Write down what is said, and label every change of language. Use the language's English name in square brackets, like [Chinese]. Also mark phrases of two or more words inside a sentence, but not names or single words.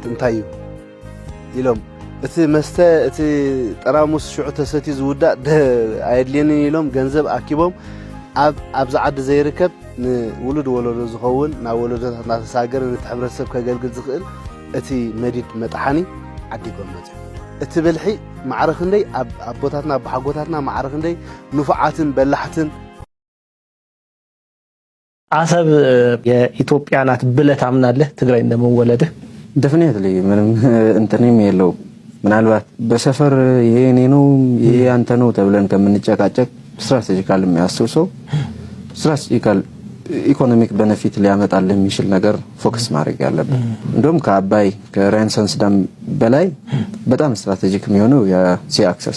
[Tigrinya] እንታይ እዩ ኢሎም እቲ መስተ እቲ ጠራሙስ ሽዑ ተሰትዩ ዝውዳእ ኣየድልየንን ኢሎም ገንዘብ ኣኪቦም ኣብዛ ዓዲ ዘይርከብ ንውሉድ ወለዶ ዝኸውን ናብ ወለዶታት እናተሳገረ ነቲ ሕብረተሰብ ከገልግል ዝኽእል እቲ መዲድ መጥሓኒ ዓዲጎም መፅኡ እቲ ብልሒ ማዕረ ክንደይ ኣቦታትና ብሓጎታትና ማዕረ ክንደይ ንፉዓትን በላሕትን [Amharic] አሰብ የኢትዮጵያ ናት ብለህ ታምናለህ? ትግራይ እንደመወለድህ ዴፊኒትሊ ምንም እንትንም የለው። ምናልባት በሰፈር ይሄ እኔ ነው ይሄ አንተ ነው ተብለን ከምንጨቃጨቅ ስትራቴጂካል የሚያስብ ሰው [English] strategic economic benefit [Amharic] ሊያመጣልህ የሚችል ነገር ፎከስ ማድረግ ያለብን እንደውም ከአባይ ከሬኔሳንስ ዳም በላይ በጣም ስትራቴጂክ የሚሆነው [English] sea access